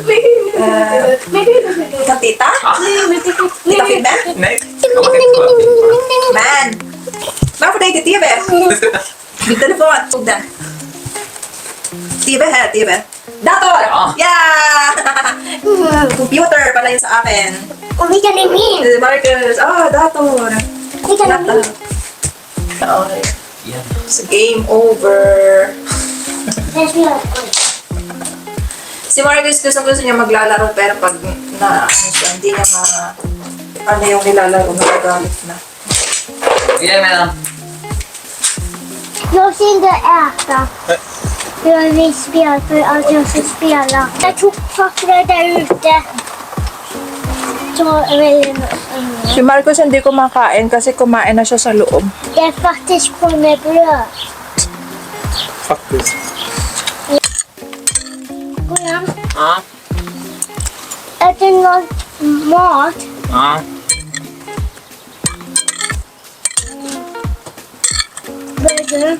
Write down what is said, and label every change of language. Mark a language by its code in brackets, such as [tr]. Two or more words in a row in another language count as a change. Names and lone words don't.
[sv] Vi kan titta. Ja. Titta filmen. Nej. Komma till Men! Varför det inte TV? Min telefon tog den. TV här, TV. Dator! Ja. Ja! [tl] Computer pala yun sa akin. [sv] Och vilken är min? Marcus, dator. Vilken är min? Ja, Igen. [en] so game over. [sv] Den spelar. [tl] Si Marcus gusto niya maglalaro pero pag na hindi niya ano yung nilalaro, nagagalit na. [sv] Ge mig den. Jag ska inte äta. Jag vill spela för att jag ska spela. Jag tog pappret där ute. Så [tl] Si Marcus hindi kumakain kasi kumain na siya sa loob. [sv] jag faktiskt på med bröd. Faktiskt. Kolla. Ja. Äter någon mat? Ja. Burger?